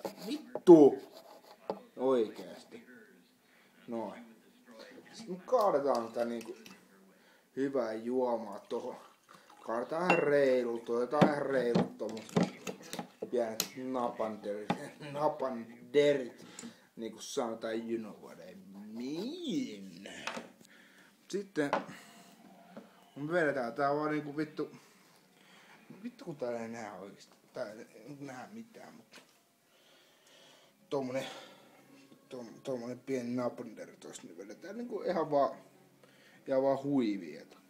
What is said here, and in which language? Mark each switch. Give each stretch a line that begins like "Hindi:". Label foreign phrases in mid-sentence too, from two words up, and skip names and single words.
Finnish: Vittu! Oikeesti. Noin. Sitten me kaadetaan tätä niinku hyvää juomaa tohon. Kaadetaan ihan reilut, otetaan ihan reilut tommoset pienet napanderit. Niinku sanotaan,
English: you know what I mean.
Finnish: Sitten me vedetään tää vaan niinku vittu kun täällä ei näe oikeesti. Täällä ei näe mitään, mutta tommonen pieni napanderi tosta, niin vedetään niinku ihan vaan huivia.